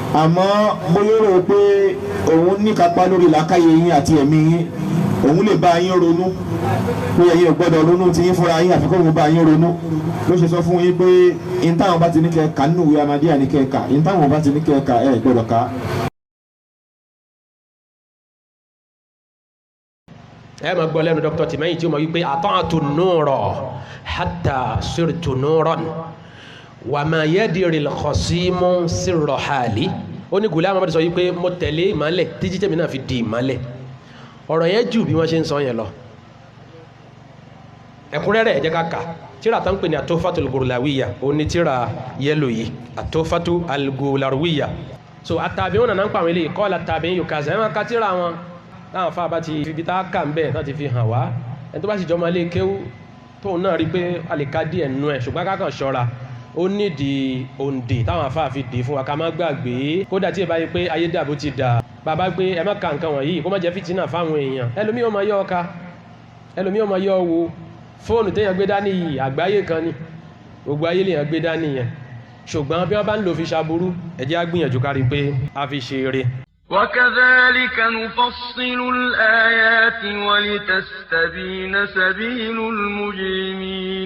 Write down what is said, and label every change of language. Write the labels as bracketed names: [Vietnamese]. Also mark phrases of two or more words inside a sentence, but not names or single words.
[Yoruba] àmọ́ bóyá rò pé òun ní kápá lórí làákàyè yín àti ẹ̀mí yín, òun lè bá yín ronú pé ẹ̀yin ò gbọ́dọ̀ ronú tí yín fúnra yín àfikún òun bá yín ronú ló ṣe sọ fún yín pé in táwọn bá ti ní kẹ́ẹ̀ka nínú ìwé Ahmadiyya ní kẹ́ẹ̀ka, in táwọn bá ti ní kẹ́ẹ̀ka ẹ̀ gbọ́dọ̀ ká. ẹ máa gbọ́ lẹ́nu Dr. Tìmẹ́yìn tí ó mọ̀ wípé [Arabic] أطعت نورا حتى صرت نورا وما يدري الخاصم سر حالي. [Yoruba] ó ní Ghulam Ahmad sọ wípé mo tẹ̀lé ìmọ́lẹ̀ títí tèmi náà fi di ìmọ́lẹ̀. ọ̀rọ̀ yẹn jù bí wọ́n ṣe ń sọ yẹn lọ. ẹ̀kúnrẹ́rẹ́ ẹ jẹ́ ká kà tíra tán pè ní At-Tuhfatul Ghulawiyya òun ni tíra yẹ́lò yìí At-Tuhfatul Ghulawiyya. so at-tabi'un náà ń pa àwọn eléyìí [Arabic] قال التابعين يكذا [Yoruba] ẹ̀ máa ka tíra wọn láwọn fáwọn bá ti fi tá a kà ń bẹ̀ náà ti fi hàn wá ẹni tó bá sì jọ máa lé kéwú tóun náà rí pé a lè ka díẹ̀ nú ẹ̀ ṣùgbọ́n ká kàn ṣọ́ra ó nídìí òǹdè táwọn afáà fi dè fún wa ká má gbàgbé kódà tí ì bá yẹ pé ayé dàbò ti dà bàbá gbé ẹ má ka nǹkan wọ̀nyí kó má jẹ́ fìtínà fáwọn èèyàn ẹlòmíì ó máa yọ ọka ẹlòmíì ó máa yọ wo fóònù téèyàn gbé dání yìí àgbáyé kan ni gbogbo ayé lèèyàn gbé dání yẹn ṣùgbọ́n bí wọ́n bá ń lò fi ṣaburú ẹ jẹ́ á gbìyànjú kárí pé a fi ṣe eré. [Arabic] وكذلك نفصل الآيات ولتستبين سبيل المجرمين